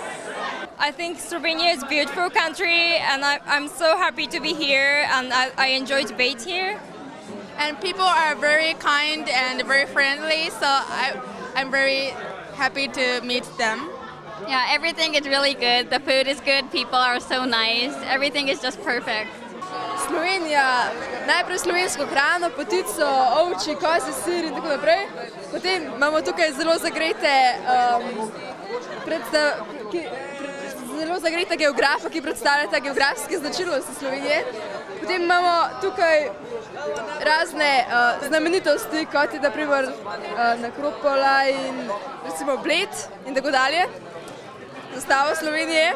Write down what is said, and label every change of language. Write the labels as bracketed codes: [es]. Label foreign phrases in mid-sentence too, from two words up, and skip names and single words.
[en] I think Slovenia is a beautiful country, and I'm so happy to be here, and I enjoy debate here. And people are very kind and very friendly, so I'm very happy to meet them. Yeah, everything is really good. The food is good. People are so nice. Everything is just perfect. [sl] Slovenija, najprej slovensko hrano, potico, ovči, kozi, sir in tako naprej. Potem imamo tukaj zelo zagrete geografa, ki predstavljata geografske značilnosti Slovenije. Potem imamo tukaj razne znamenitosti, kot je naprimer Nekropola in recimo Bled in tako dalje, zastavo Slovenije.